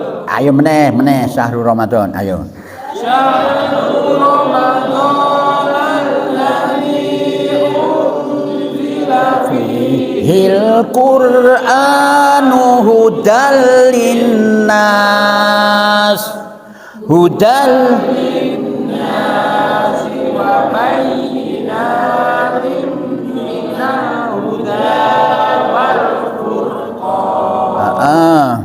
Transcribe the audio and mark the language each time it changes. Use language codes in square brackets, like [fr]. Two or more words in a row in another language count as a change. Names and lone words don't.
[jv] Ayo meneh [ar] شهر رمضان, [jv] ayo. [ar] شهر رمضان الذي أنزل فيه القرآن هدى للناس هدى للناس وبينات من الهدى والفرقان.